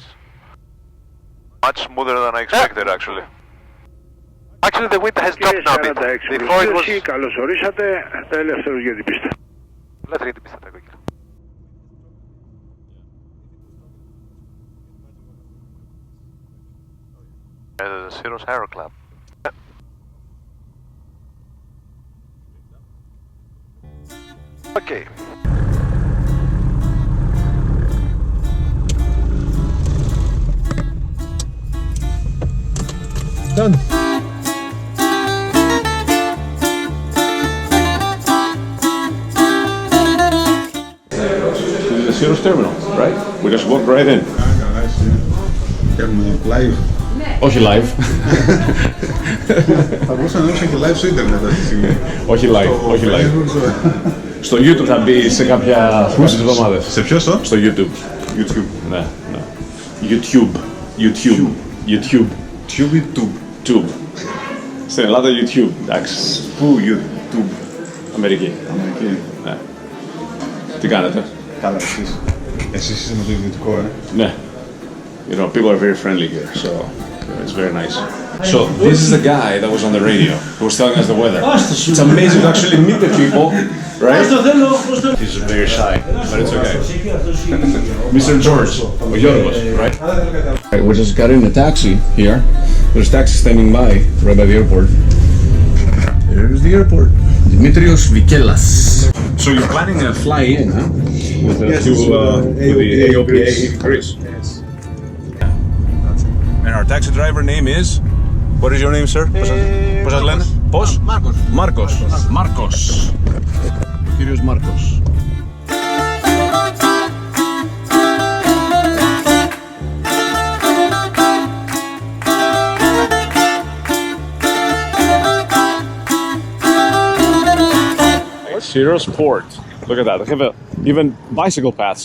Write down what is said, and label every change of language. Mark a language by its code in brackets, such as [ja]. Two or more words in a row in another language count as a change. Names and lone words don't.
[en] Much smoother than I expected, actually. Actually, the wind has dropped now a bit. Before it was... [el] Καλώς ορίσατε, ελεύθερος για την πίστα. Ελεύθερη την πίστα, τα κόκκινα. [en] There's a Syros Aero Club. Okay. Done. The Syros terminal, right? We just walk right in. [el] Κάνουμε live. Όχι live. Θα μπορούσα να δώσω και live στο ίντερνετ αυτή τη στιγμή. Όχι live, όχι live. Στο YouTube θα μπει σε κάποιες εβδομάδες. Σε ποιο στο? Στο YouTube. YouTube. Ναι, ναι. YouTube. Tube. Στην Ελλάδα YouTube, εντάξει. Πού YouTube? Αμερική. Ναι. Τι κάνετε? Καλά, εσείς. Εσείς είστε με το ιδιωτικό, Ναι. [en] You know, people are very friendly here, so it's very nice. So this is the guy that was on the radio who was telling us the weather. It's amazing to actually meet the people, right? He's very shy, but it's okay. Mr. George, or Yorgos, right? We just got in a taxi here. There's a taxi standing by right by the airport. Here's the airport. Dimitrios Vikelas. So you're planning a fly in, huh? With the AOPA Greece. Yes. And our taxi driver name is? What is your name, sir? [el] Πώς σας λένε? Πώς? Μάρκος. Ο κύριος Μάρκος. [en] Syros Port. Look at that. They have even bicycle paths.